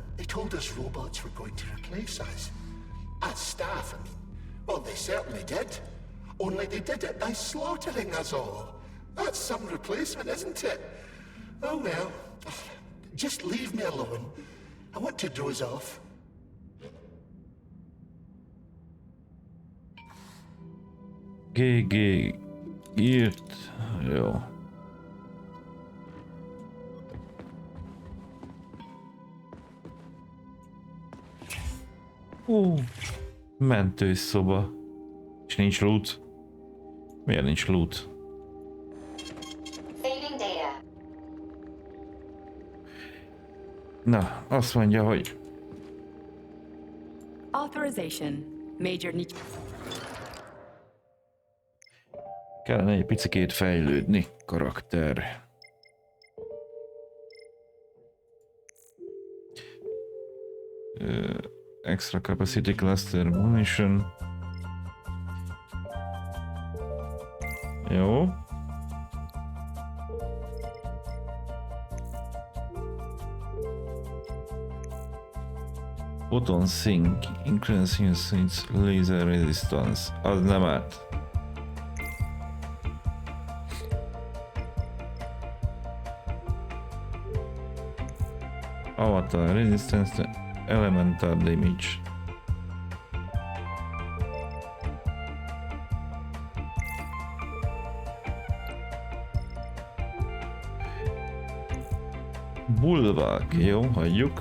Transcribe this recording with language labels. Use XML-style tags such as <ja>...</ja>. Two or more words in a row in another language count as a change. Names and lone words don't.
<en>They told us robots were going to replace us. As staff, I mean. Well, they certainly did. Only they did it by slaughtering us all. That's some replacement, isn't it? Oh well. Just leave me alone. I want to doze off.</en> <hu>GG írt. Jó. Mentőszoba. És nincs loot. Miért nincs loot?</hu> <en>Saving data.</en> <hu>Na, azt mondja, hogy</hu> <en>Authorization. Major need.</en> <hu>kellene egy picikét fejlődni, karakter.</hu> <en>Extra capacity cluster munition.</en> <hu>Jó.</hu> <en>Photon sink, increasing its laser resistance.</en> <hu>Az nem át.</hu> <en>Avatar resistance to elemental damage.</en> <hu>Bulvák, jó, hagyjuk.</hu>